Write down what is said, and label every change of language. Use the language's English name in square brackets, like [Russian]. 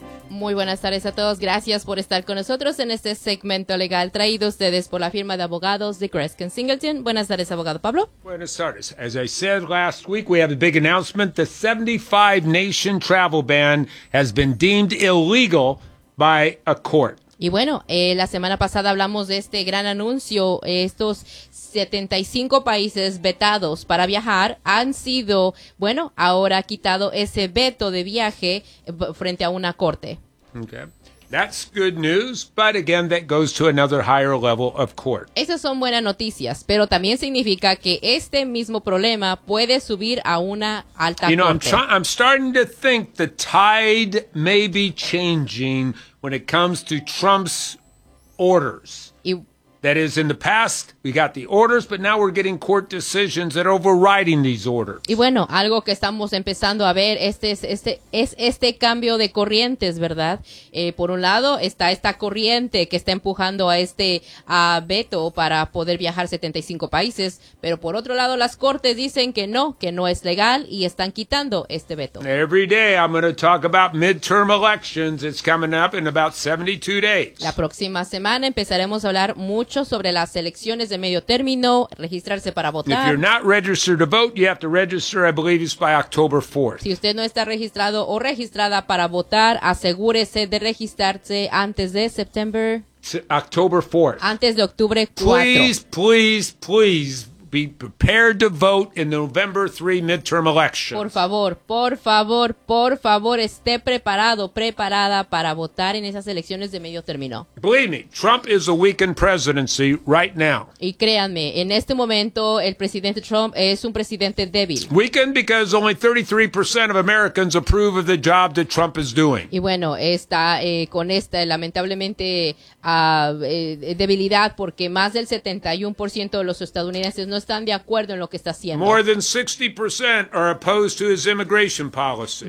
[Spanish] Muy buenas tardes a todos. Gracias por estar con nosotros en este segmento legal traído a ustedes por la firma de abogados de Greskin Singleton. Buenas tardes, abogado Pablo. Buenas tardes. [English] As I said last week, we have a big announcement. The 75-nation travel ban has been deemed illegal by a court. [Spanish] Y bueno, la semana pasada hablamos de este gran anuncio. Estos 75 países vetados para viajar han sido, bueno, ahora quitado ese veto de viaje frente a una corte. [English] Okay. That's good news, but again, that goes to another higher level of court. [Spanish] Esas son buenas noticias, pero también significa que este mismo problema puede subir a una alta corte. [English] You know, I'm starting to think the tide may be changing when it comes to Trump's orders. That is, in the past, we got the orders, but now we're getting court decisions that are overriding these orders. [Spanish] Y bueno, algo que estamos empezando a ver, este cambio de corrientes, ¿verdad? Por un lado, está esta corriente que está empujando a este veto para poder viajar 75 países, pero por otro lado, las cortes dicen que no es legal y están quitando este veto. [English] Every day, I'm going to talk about midterm elections. It's coming up in about 72 days. [Spanish] La próxima semana empezaremos a hablar mucho sobre las elecciones de medio término, registrarse para votar. [English] If you're not registered to vote, you have to register, I believe it's by October 4th. [Spanish] Si usted no está registrado o registrada para votar, asegúrese de registrarse antes de September. [English] October 4th. [Spanish] Antes de octubre 4th. [English] Please, please, please be prepared to vote in the November 3 midterm election. [Spanish] Por favor, por favor, por favor, esté preparado, preparada para votar en esas elecciones de medio término. [English] Believe me, Trump is a weakened presidency right now. [Spanish] Y créanme, en este momento el presidente Trump es un presidente débil. [English] Weakened because only 33% of Americans approve of the job that Trump is doing. [Spanish] Y bueno, está con esta lamentablemente debilidad porque más del 71% de los estadounidenses no están de acuerdo en lo que está haciendo. [English] More than 60% are opposed to his immigration policies.